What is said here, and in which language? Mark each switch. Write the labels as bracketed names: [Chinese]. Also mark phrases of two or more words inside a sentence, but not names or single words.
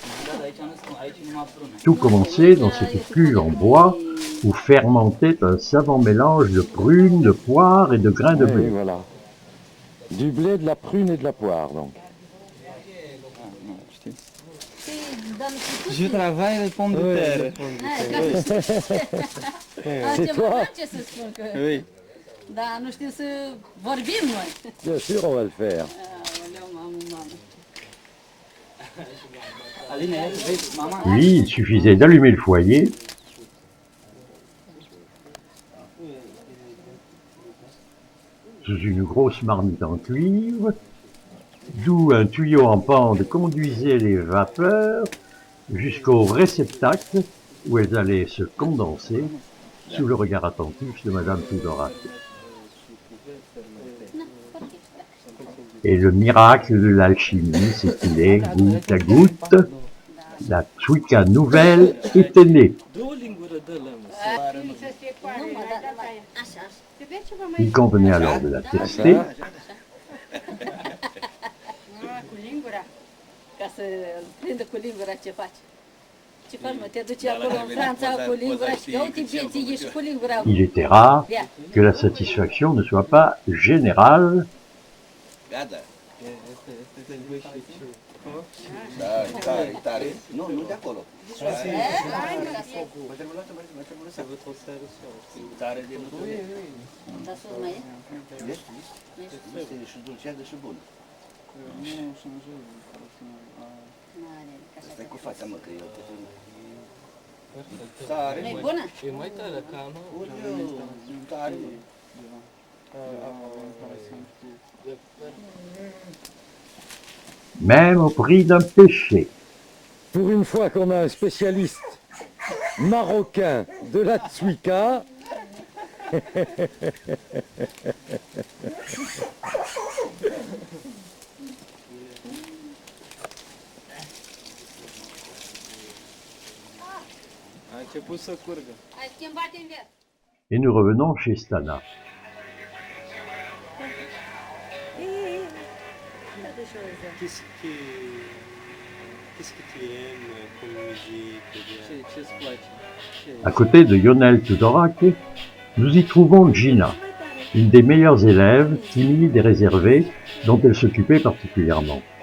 [French] Tout commençait dans cette cuve en bois où fermentait un savant mélange de prunes, de poires et de grains de blé. Voilà. Du blé, de la prune et de la poire, donc. Je travaille les pommes de terre. C'est toi? [Romanian] Ce să spun că... [French] Oui. [Romanian] Da, nu știm să vorbim noi. [French] Bien sûr, on va le faire. [Romanian] Aoleu, mamă. Aline, vezi, mama? [French] Puis, il suffisait d'allumer le foyer, sous une grosse marmite en cuivre, d'où un tuyau en pente conduisait les vapeurs jusqu'au réceptacle où elles allaient se condenser sous le regard attentif de Madame Tudorac. Et le miracle de l'alchimie, c'est qu'il est, goutte à goutte, la Tsuika nouvelle était née. Il convenait alors de la tester. [Romanian] Cu lingura, ca să prindă cu lingura ce faci. Ce faci, mă? Te duci acolo în Franța cu lingura și că uite ție și cu lingura. [French] Il était rare que la satisfaction ne soit pas générale. [Romanian] Nu, nu de acolo. Tare de mături. Dar sus mai e? Este și dulceadă și bună. Stai cu fața, mă, că eu te spun. Tare, Nu-i bună? E mai tare ca nu? tare. [French] Même au prix d'un péché. Pour une fois qu'on a un spécialiste marocain de la Tsuika, [Romanian] A început să curgă. Ai schimbat invers. [French] Et nous revenons chez Stana. Qu'est-ce que tu aimes comme musique? [Romanian] Ce-ți place? [French] À côté de Ionel Tudorac, nous y trouvons Gina, une des meilleures élèves, timide et réservée, dont elle s'occupait particulièrement.